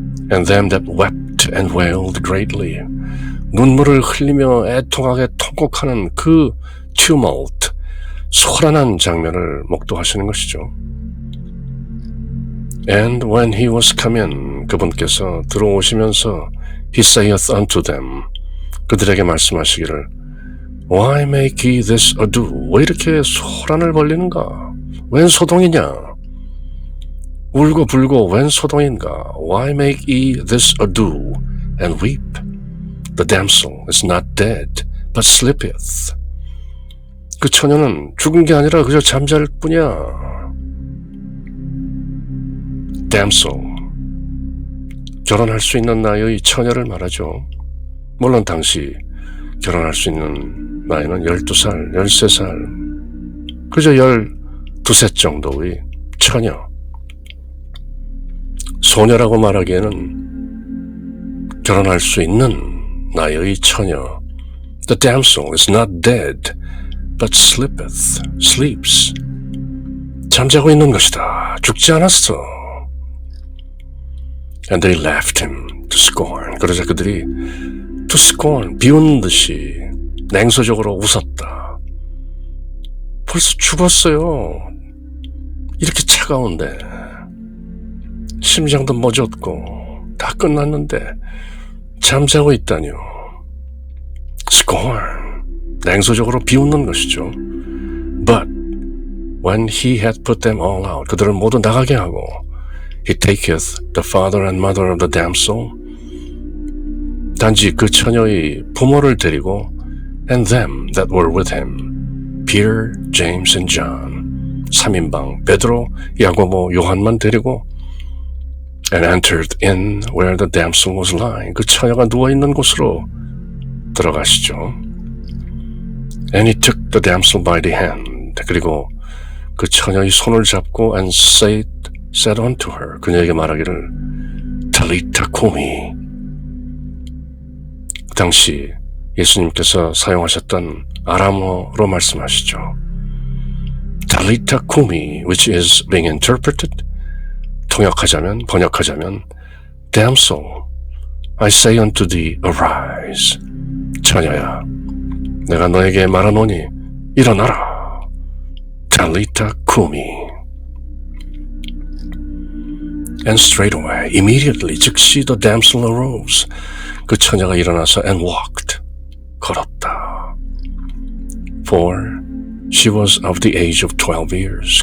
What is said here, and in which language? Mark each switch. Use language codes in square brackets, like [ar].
[en] And them that wept and wailed greatly. [ko] 눈물을 흘리며 애통하게 통곡하는 그 tumult, 소란한 장면을 목도하시는 것이죠. [en] And when he was come in, [ko] 그분께서 들어오시면서 [en] he saith unto them, [ko] 그들에게 말씀하시기를 [en] Why make ye this ado? [ko] 왜 이렇게 소란을 벌리는가? 웬 소동이냐? 울고 불고 웬 소동인가? [en] Why make ye this ado and weep? The damsel is not dead, but sleepeth. [ko] 그 처녀는 죽은 게 아니라 그저 잠잘 뿐이야. Damsel, 결혼할 수 있는 나이의 처녀를 말하죠. 물론 당시 결혼할 수 있는 나이는 12살, 13살, 그저 12셋 정도의 처녀. 소녀라고 말하기에는 결혼할 수 있는 나이의 처녀. [en] The damsel is not dead, but sleeps. [ko] 잠자고 있는 것이다. 죽지 않았어. [en] And they laughed him to scorn. [ko] 그러자 그들이 to scorn, 비웃는 듯이 냉소적으로 웃었다. 벌써 죽었어요. 이렇게 차가운데. 심장도 멎었고 다 끝났는데 잠자고 있다니요. scorn, 냉소적으로 비웃는 것이죠. [en] But when he had put them all out, [ko] 그들을 모두 나가게 하고 [en] he taketh the father and mother of the damsel, [ko] 단지 그 처녀의 부모를 데리고 [en] and them that were with him, Peter, James and John, [ko] 3인방 베드로, 야고보, 요한만 데리고 [en] and entered in where the damsel was lying, [ko] 그 처녀가 누워있는 곳으로 들어가시죠. [en] And he took the damsel by the hand, [ko] 그리고 그 처녀의 손을 잡고 [en] and said unto her, [ko] 그녀에게 말하기를 [arc] talita cumi. [ko] 당시 예수님께서 사용하셨던 아람어로 말씀하시죠. [arc] talita cumi, [en] which is being interpreted, [ko] 번역하자면 [en] damsel, I say unto thee, arise. [ko] 처녀야, 내가 너에게 말하노니 일어나라. [arc] talita cumi. [en] And straightway, immediately, [ko] 즉시 [en] the damsel arose. [ko] 그 처녀가 일어나서 [en] and walked, [ko] 걸었다. [en] For she was of the age of 12 years.